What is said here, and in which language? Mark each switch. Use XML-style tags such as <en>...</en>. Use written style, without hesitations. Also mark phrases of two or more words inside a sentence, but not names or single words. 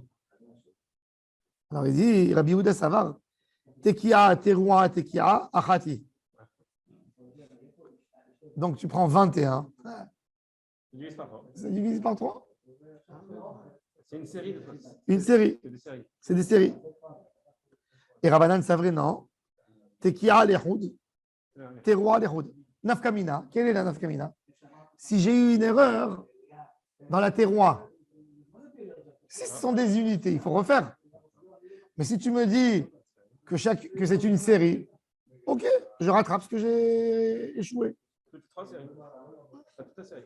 <fr>Alors il dit, Rabbi Yehuda Savar,</fr> <he>תקיעה תרועה תקיעה אחת.</he> <fr>Donc tu prends 21. Divise par 3. Ça divise par 3. C'est une série de Une série. C'est des séries. C'est des séries. Et</fr> <arc>רבנן סברי,</arc> <fr>non.</fr> <he>תקיעה לחוד תרועה לחוד נפקא מינה.</he> <fr>Quelle est la Nafkamina? Si j'ai eu une erreur dans la Teroua, si ce sont des unités, il faut refaire. Mais si tu me dis que c'est une série, ok, je rattrape ce que j'ai échoué. Toutes 3 séries. Toute la série.</fr>